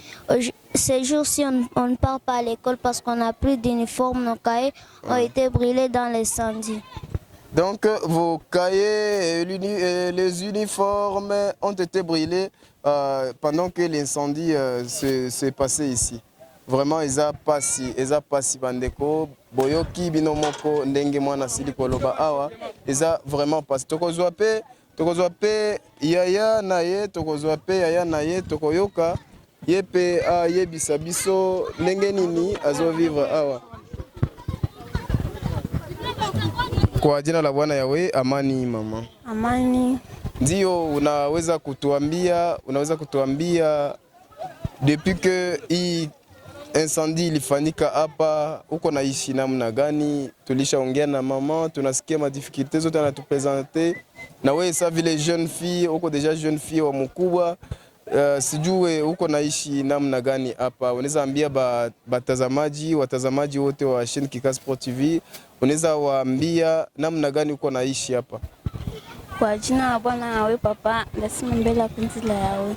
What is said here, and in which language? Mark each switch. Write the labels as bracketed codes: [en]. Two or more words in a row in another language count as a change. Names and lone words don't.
[fr] Ces jours-ci, on ne part pas à l'école parce qu'on n'a plus d'uniformes. Nos cahiers ont été brûlés dans l'incendie. Donc vos cahiers et les uniformes ont été brûlés pendant que l'incendie s'est passé ici. Vraiment, ils ont passé [ln] bandeko boyoki binomoko ndenge mwana sili koloba awa, [fr] ils ont vraiment passé. [ln] Tokozwa pe yaya na ye tokoyoka yepe yebisa biso ndenge nini azo vivre awa. [sw] Kwa jina la Bwana Yahweh, amani mama. Amani. Ndio unaweza kutuambia [fr] depuis que [sw] hii incendie ilifanyika hapa uko naishi namna gani? Tulishaongea na mama, tunasikia ma difficultés zote anatupresenter. Na wewe sasa vile [fr] jeune fille, [sw] uko deja [fr] jeune fille [sw] wa mkubwa, sijue uko naishi namna gani hapa? Unaweza ambia watazamaji wote wa chaîne Kikas Pro TV, unaweza waambia namna gani uko naishi hapa? Kwa jina la Bwana Yahweh papa, nasema mbele ya kunzi la Yahweh.